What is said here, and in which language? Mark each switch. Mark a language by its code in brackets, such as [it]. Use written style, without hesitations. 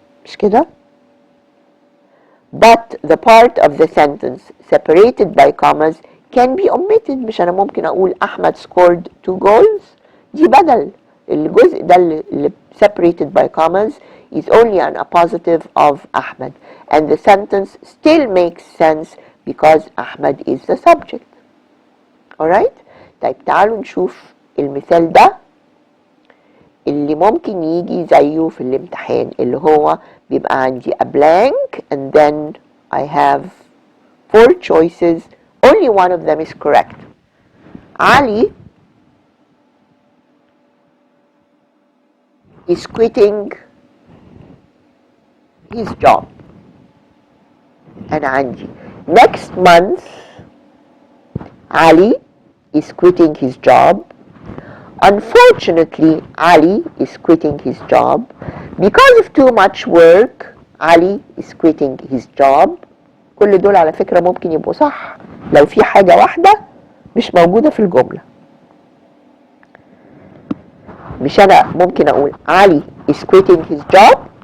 [ar] مش كده؟ [en] But the part of the sentence separated by commas can be omitted. [ar] مش أنا ممكن أقول أحمد [en] scored 2 goals. [ar] دي بدل. الجزء ده اللي [en] separated by commas is only an appositive of Ahmed. And the sentence still makes sense because Ahmed is the subject. Alright? [ar] طيب تعالوا نشوف المثال ده اللي ممكن يجي زيه في الامتحان، اللي هو بيبقى عندي [en] a blank and then I have 4 choices. Only one of them is correct. Ali is quitting his job. [ar] أنا عندي [en] next month Ali is quitting his job. Unfortunately, Ali is quitting his job. Because of too much work, Ali is quitting his job. [ar] كل دول على فكرة ممكن يبقوا صح لو في حاجة واحدة مش موجودة في الجملة. مش أنا ممكن أقول [en] Ali is quitting his job.